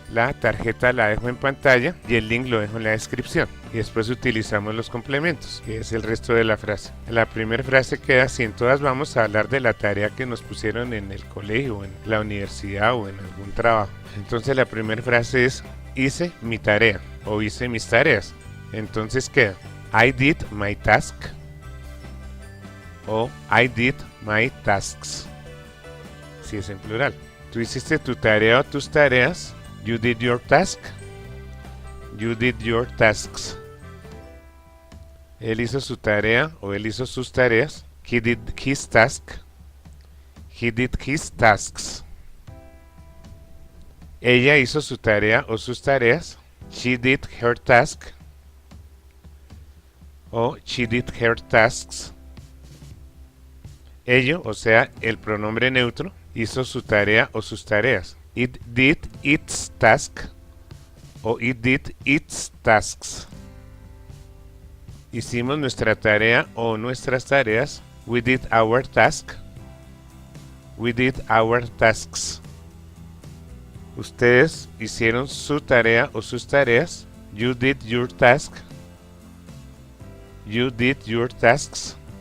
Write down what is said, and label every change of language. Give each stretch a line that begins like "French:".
Spanish: La tarjeta la dejo en pantalla y el link lo dejo en la descripción. Y después utilizamos los complementos, que es el resto de la frase. La primera frase queda así. En todas vamos a hablar de la tarea que nos pusieron en el colegio, en la universidad o en algún trabajo. Entonces la primera frase es hice mi tarea o hice mis tareas. Entonces queda
English: I did my task o I did my tasks.
Spanish: Si es en plural. Tú hiciste tu tarea o tus tareas.
English: You did your task. You did your tasks.
Spanish: Él hizo su tarea o él hizo sus tareas.
English: He did his task. He did his tasks.
Spanish: Ella hizo su tarea o sus tareas.
English: She did her task.
Spanish: O
English: she did her tasks.
Spanish: Ello, o sea, el pronombre neutro, hizo su tarea o sus tareas.
English: It did its task o it did its tasks.
Spanish: Hicimos nuestra tarea o nuestras tareas.
English: We did our task. We did our tasks.
Spanish: Ustedes hicieron su tarea o sus tareas.
English: You did your task. You did your tasks.